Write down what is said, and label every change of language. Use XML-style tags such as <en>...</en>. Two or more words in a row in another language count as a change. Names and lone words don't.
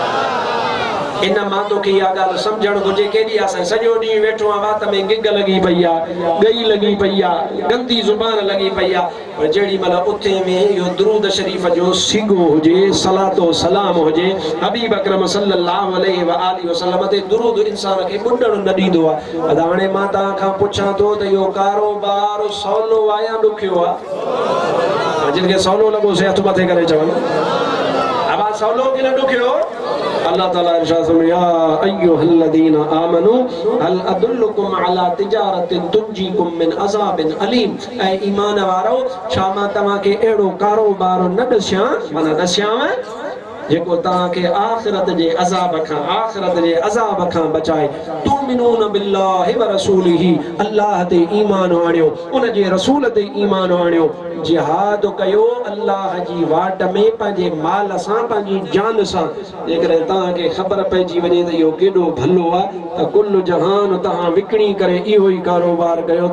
<sd>इन मां तोखे इहा ॻाल्हि सम्झणु घुरिजे। केॾी असां सॼो ॾींहुं वेठो आहे, वात में गिग लॻी पई आहे, ॻई लॻी पई आहे, गंदी ज़ुबान लॻी पई आहे, पर जेॾी महिल उथे में इहो दुरूद शरीफ़ जो सिगो हुजे, सलातो सलाम हुजे, हबीब अकरम</sd> <ar>صلى الله عليه وآله وسلم</ar> <sd>ते दुरूद इंसान खे ॿुॾणु न ॾींदो आहे। अदा हाणे मां तव्हां खां पुछां थो त इहो कारोबार सवलो आहे या ॾुखियो आहे? जिन खे सवलो लॻो से हथ मथे करे चवनि, अब सवलो की न ॾुखियो? अल्लाह ताला इरशाद फरमाया</sd> <ar>أيها الذين آمنوا هل أدلكم على تجارة تنجيكم من عذاب أليم.</ar> <sd>ऐ ईमान वारो, छा मां तव्हांखे अहिड़ो कारोबार न ॾसियां, माना ॾसियांव जेको तव्हांखे आख़िरत जे अज़ाब खां बचाए।</sd> <ar>تؤمنون بالله ورسوله,</ar> <sd>अल्लाह ते ईमान आणियो, उन जे रसूल ते ईमान आणियो, जिहाद कयो अल्लाह जी वाट में पंहिंजे माल सां, पंहिंजी जान सां। जेकॾहिं तव्हांखे ख़बर पइजी वञे त इहो केॾो भलो आहे त कुल जहान तव्हां विकिणी करे इहो ई कारोबार कयो।</sd>